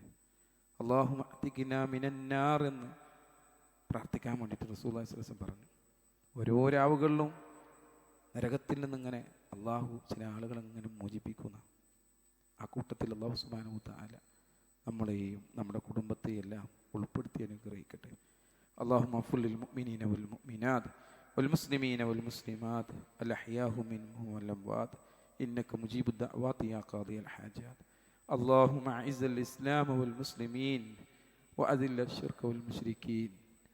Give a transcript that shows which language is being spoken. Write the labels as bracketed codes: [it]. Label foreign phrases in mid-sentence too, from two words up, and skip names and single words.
[ar] اللهم أعتقنا من النار [ml] എന്ന് പ്രാർത്ഥിക്കാൻ വേണ്ടിയിട്ട് [ar] رسول الله صلى الله عليه وسلم [ml] പറഞ്ഞു. ഓരോ രാവുകളിലും നരകത്തിൽ നിന്നിങ്ങനെ അള്ളാഹു ചില ആളുകളെ ഇങ്ങനെ മോചിപ്പിക്കുന്ന ആ കൂട്ടത്തിൽ [ar] الله سبحانه وتعالى [ml] നമ്മളെയും നമ്മുടെ കുടുംബത്തെയും എല്ലാം ഉൾപ്പെടുത്തി അനുഗ്രഹിക്കട്ടെ. [ar] اللهم اغفر للمؤمنين والمؤمنات والمسلمين والمسلمات الأحياء منهم والأموات إنك مجيب الدعوات يا قاضي الحاجات. اللهم أعز الإسلام والمسلمين وأذل الشرك والمشركين.